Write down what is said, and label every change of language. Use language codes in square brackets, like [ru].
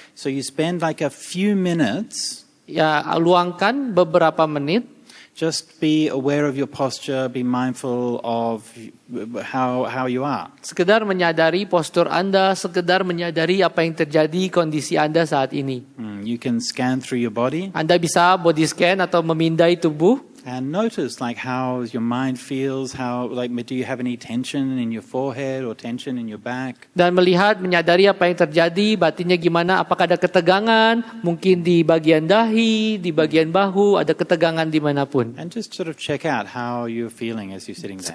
[en] So you spend like a few minutes. [id] Ya, luangkan beberapa menit. [en] Just be aware of your posture. Be mindful of how you are. [id] Sekedar menyadari postur Anda, sekedar menyadari apa yang terjadi kondisi Anda saat ini. [en] You can scan through your body. [id] Anda bisa body scan atau memindai tubuh. [en] And notice like how your mind feels, how like do you have any tension in your forehead or tension in your back? [id] Dan melihat, menyadari apa yang terjadi, batinnya gimana, apakah ada ketegangan, mungkin di bagian dahi, di bagian bahu, ada ketegangan dimanapun. [en] And just sort of check out how you're feeling as you're sitting there.